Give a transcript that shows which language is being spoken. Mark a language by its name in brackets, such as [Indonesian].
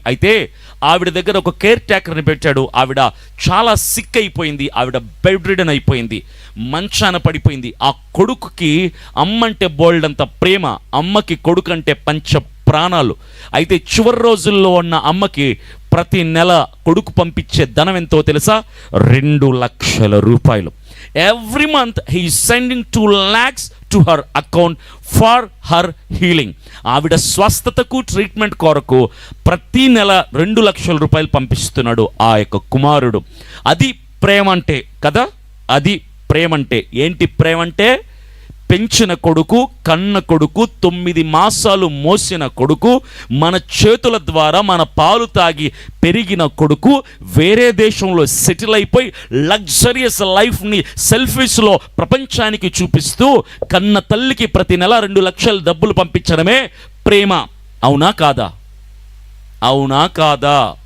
[Telugu] అయితే ఆవిడ దగ్గర ఒక కేర్ టేకర్ని పెట్టాడు. ఆవిడ చాలా సిక్ అయిపోయింది, ఆవిడ బెడ్ రిడన్ అయిపోయింది, మంచాన పడిపోయింది. ఆ కొడుకుకి అమ్మంటే బోల్డ్ అంత ప్రేమ, అమ్మకి కొడుకు అంటే పంచ ప్రాణాలు. అయితే చివరి రోజుల్లో ఉన్న అమ్మకి ప్రతి నెల కొడుకు పంపించే ధనం ఎంతో తెలుసా? 2 లక్షల రూపాయలు. [English] Every month he is sending 2 lakhs to her account for her healing. [Telugu] ఆవిడ స్వస్థతకు ట్రీట్మెంట్ కొరకు ప్రతి నెల 2 లక్షల రూపాయలు పంపిస్తున్నాడు ఆ యొక్క కుమారుడు. అది ప్రేమ అంటే కదా? అది ప్రేమ అంటే ఏంటి? ప్రేమ అంటే పెంచిన కొడుకు, కన్న కొడుకు, 9 మాసాలు మోసిన కొడుకు, మన చేతుల ద్వారా మన పాలు తాగి పెరిగిన కొడుకు వేరే దేశంలో సెటిల్ అయిపోయి లగ్జరియస్ లైఫ్ని సెల్ఫీస్లో ప్రపంచానికి చూపిస్తూ కన్న తల్లికి ప్రతి నెల 2 లక్షల డబ్బులు పంపించడమే ప్రేమ. అవునా కాదా? అవునా కాదా?